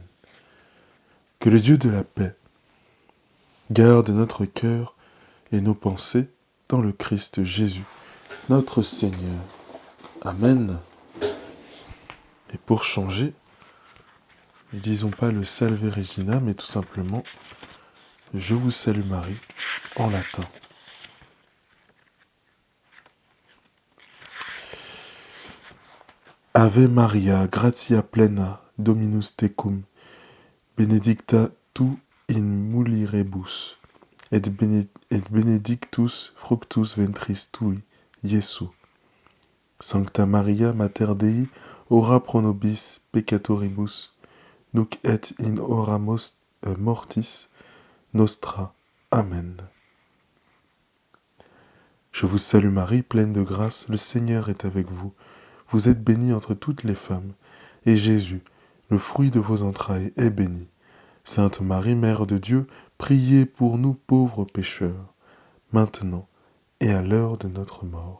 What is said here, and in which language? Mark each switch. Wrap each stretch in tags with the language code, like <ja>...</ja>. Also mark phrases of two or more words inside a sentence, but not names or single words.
<fr>Que le Dieu de la paix garde notre cœur et nos pensées dans le Christ Jésus, notre Seigneur. Amen. Et pour changer, ne disons pas le Salve Regina, mais tout simplement Je vous salue Marie en latin.</fr> <la>Ave Maria, gratia plena, Dominus tecum, benedicta tu in mulieribus, et benedictus fructus ventris tui, Iesu. Sancta Maria, Mater Dei, ora pro nobis peccatoribus, nunc et in hora mortis nostra. Amen.</la> <fr>Je vous salue Marie, pleine de grâce, le Seigneur est avec vous. Vous êtes bénie entre toutes les femmes, et Jésus, le fruit de vos entrailles, est béni. Sainte Marie, Mère de Dieu, priez pour nous pauvres pécheurs, maintenant et à l'heure de notre mort.</fr>